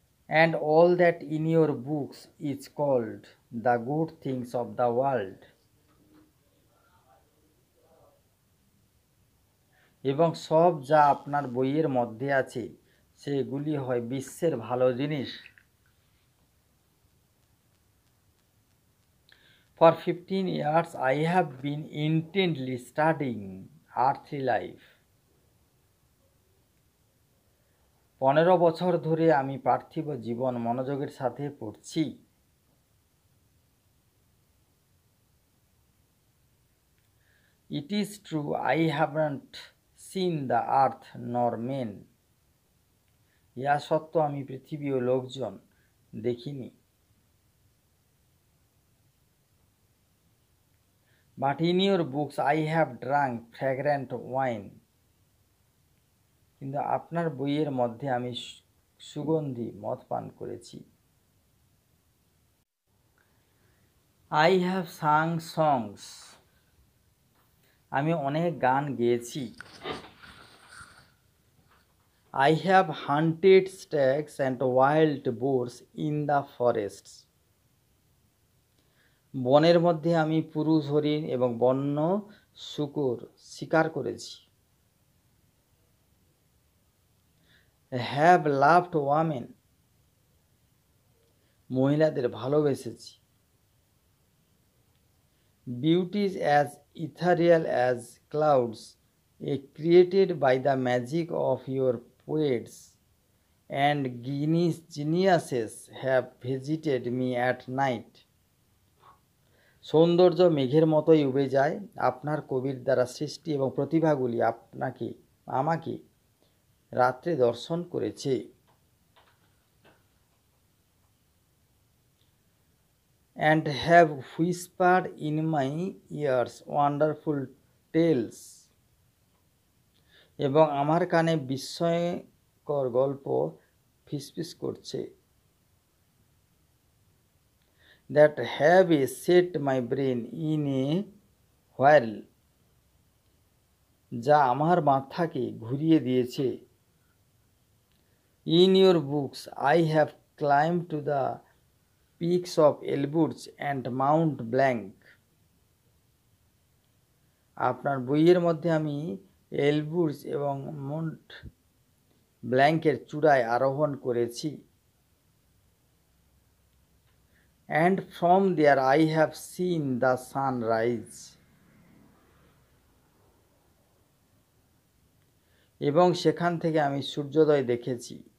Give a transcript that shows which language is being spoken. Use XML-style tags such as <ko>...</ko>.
<en>and all that in your books is called the good things of the world,</en> <bn>এবং সব যা আপনার বইয়ের মধ্যে আছে সেগুলি হয় বিশ্বের ভালো জিনিস।</bn> <en>For 15 years I have been intently studying earthly life.</en> <bn>15 বছর ধরে আমি পার্থিব জীবন মনোযোগের সাথে পড়ছি।</bn> <en>It is true I haven't seen the earth nor men.</en> <bn>ইহা সত্য আমি পৃথিবী ও লোকজন দেখিনি।</bn> <en>But in your books I have drunk fragrant wine.</en> <bn>কিন্তু আপনার বইয়ের মধ্যে আমি সুগন্ধি মদ পান করেছি।</bn> <en>I have sung songs.</en> <bn>আমি অনেক গান গেয়েছি।</bn> <en>I have hunted stags and wild boars in the forests.</en> <bn>বনের মধ্যে আমি পুরুষ হরিণ এবং বন্য শূকর শিকার করেছি।</bn> <en>Have loved women.</en> <bn>মহিলাদের ভালোবেসেছি।</bn> <en>Beauties as ethereal as clouds, created by the magic of your poets, and geniuses have visited me at night.</en> <bn>সৌন্দর্য মেঘের মতোই উবে যায়, আপনার কবির দ্বারা সৃষ্টি এবং প্রতিভাগুলি আমাকে রাত্রে দর্শন করেছে।</bn> <en>And have whispered in my ears wonderful tales.</en> <bn>এবং আমার কানে বিস্ময়কর গল্প ফিসফিস করছে।</bn> <en>That have set my brain in a whirl.</en> <bn>যা আমার মাথাকে ঘুরিয়ে দিয়েছে।</bn> <en>In your books I have climbed to the peaks of Elburz and Mount Blanc.</en> <bn>আপনার বইয়ের মধ্যে আমি এলবুর্জ এবং মাউন্ট ব্ল্যাঙ্কের চূড়ায় আরোহণ করেছি।</bn> <en>And from there I have seen the sun rise.</en> <bn>এবং সেখান থেকে আমি সূর্যোদয় দেখেছি।</bn>